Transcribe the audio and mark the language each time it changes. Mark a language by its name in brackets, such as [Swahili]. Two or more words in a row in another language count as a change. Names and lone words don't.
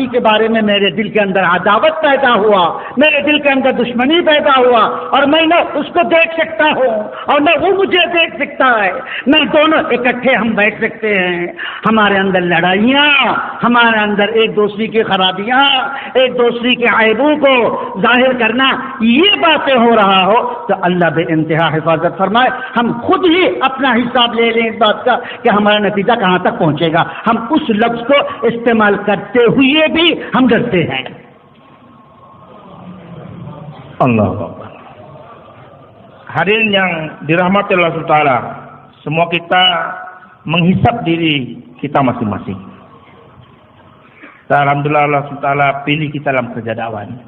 [Urdu] کے بارے میں میرے دل کے اندر عداوت پیدا ہوا، میرے دل کے اندر دشمنی پیدا ہوا، اور میں نہ اس کو دیکھ سکتا ہوں اور نہ وہ مجھے دیکھ سکتا ہے، نہ دونوں اکٹھے ہم بیٹھ سکتے ہیں، ہمارے اندر لڑائیاں، ہمارے اندر ایک دوسری کی خرابیاں، ایک دوسری کے عیبوں کو ظاہر کرنا، یہ باتیں ہو رہا ہو تو اللہ بے انتہا حفاظت فرمائے۔ ہم خود ہی اپنا حساب لے لیں اس بات کا کہ ہمارا نتیجہ کہاں تک پہنچے گا، ہم اس لفظ کو استعمال کرتے ہوئے بھی ہم ڈرتے ہیں۔ Allah. [Indonesian] Hadirin yang dirahmati Allah SWT, semua kita menghisap diri kita masing-masing. Alhamdulillah Allah SWT pilih kita dalam kerja dakwah.